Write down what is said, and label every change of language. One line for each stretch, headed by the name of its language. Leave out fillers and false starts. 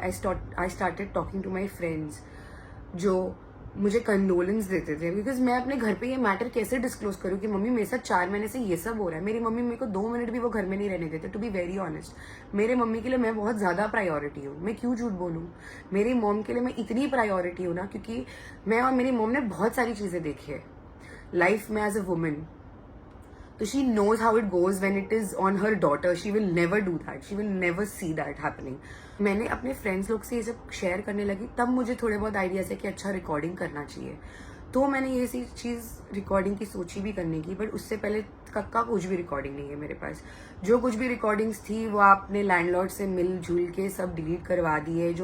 English: I started talking to my friends
Hindi: जो मुझे condolence देते थे, बिकॉज मैं अपने घर पे ये मैटर कैसे डिस्क्लोज करूँ कि मम्मी मेरे साथ 4 महीने से ये सब हो रहा है। मेरी मम्मी मेरे को 2 मिनट भी वो घर में नहीं रहने देते।
English: to be very honest,
Hindi: मेरे मम्मी के लिए मैं बहुत ज्यादा प्रायोरिटी हूँ। मैं क्यों झूठ बोलूँ, मेरी मॉम के लिए मैं इतनी प्रायोरिटी हूँ ना, क्योंकि मैं और मेरी मॉम ने बहुत सारी चीजें देखी है लाइफ में
English: As a woman. तो she knows how it goes when it is on her daughter. She will never do that. She will never see that happening.
Hindi: मैंने अपने फ्रेंड्स लोग से ये जब शेयर करने लगी तब मुझे थोड़े बहुत आइडियाज है कि अच्छा रिकॉर्डिंग करना चाहिए। तो मैंने ये सी चीज़ रिकॉर्डिंग की सोची भी करने की, बट उससे पहले का कुछ भी रिकॉर्डिंग नहीं है मेरे पास। जो कुछ भी रिकॉर्डिंग्स थी वो आपने लैंडलॉर्ड से मिलजुल के सब डिलीट करवा दी है।